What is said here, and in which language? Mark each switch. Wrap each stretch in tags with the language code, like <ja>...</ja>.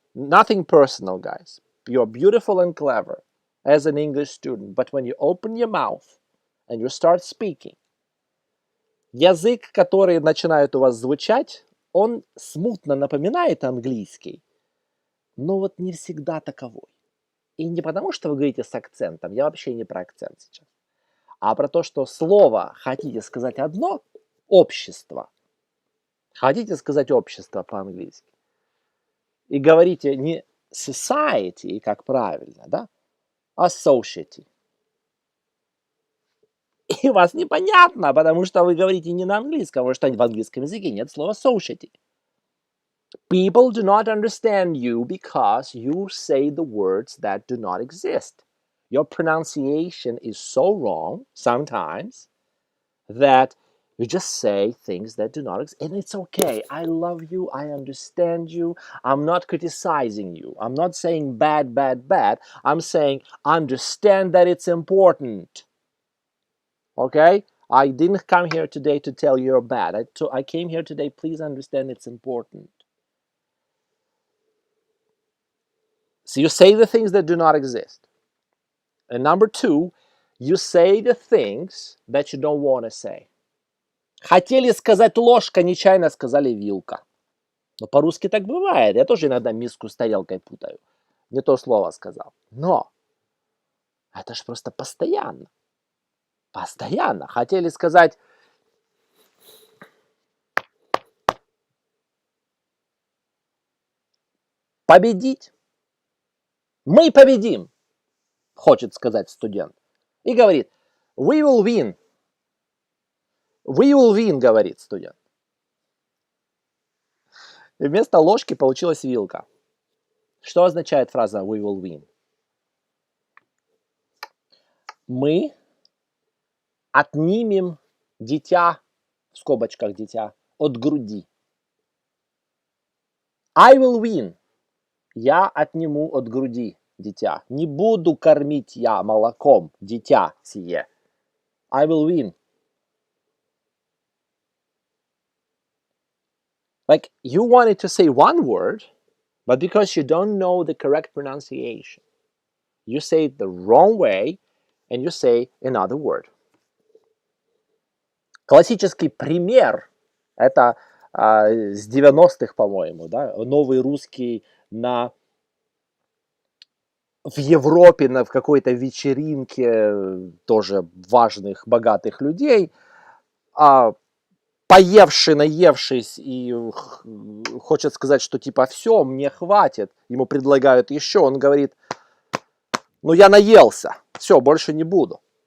<en>Nothing personal, guys. You're beautiful and clever as an English student, but when you open your mouth and you start speaking,</en> <ru>язык, который начинает у вас звучать, он смутно напоминает английский, но вот не всегда таковой. И не потому, что вы говорите с акцентом, я вообще не про акцент сейчас, а про то, что слово хотите сказать одно, общество, хотите сказать общество по-английски, и говорите не society, как правильно, да, а society. И вас непонятно, потому что вы говорите не на английском, потому что в английском языке нет слова society.</ru> <en>People do not understand you because you say the words that do not exist. Your pronunciation is so wrong sometimes that you just say things that do not exist. And it's okay. I love you. I understand you. I'm not criticizing you. I'm not saying bad, bad, bad. I'm saying understand that it's important. Okay? I didn't come here today to tell you you're bad. I came here today, please understand it's important. So you say the things that do not exist. And number two, you say the things that you don't want to say.</en> <ru>Хотели сказать ложка, нечаянно сказали вилка. Но по-русски так бывает. Я тоже иногда миску с тарелкой путаю. Не то слово сказал. Но это ж просто постоянно. Постоянно. Хотели сказать победить. Мы победим, хочет сказать студент. И говорит,</ru> <en>we will win. We will win,</en> <ru>говорит студент. И вместо ложки получилась вилка. Что означает фраза</ru> <en>we will win?</en> <ru>Мы отнимем дитя, в скобочках дитя, от груди.</ru> <en>I will win.</en> <ru>Я отниму от груди дитя. Не буду кормить я молоком дитя сие.</ru> <en>I will win. Like you wanted to say one word, but because you don't know the correct pronunciation, you say it the wrong way, and you say another word.</en> <ru>Классический пример – это с 90-х, по-моему, да, новый русский в Европе в какой-то вечеринке тоже важных, богатых людей, поевший, наевшись и хочет сказать, что типа все, мне хватит, ему предлагают еще, он говорит, ну я наелся, все, больше не буду.</ru>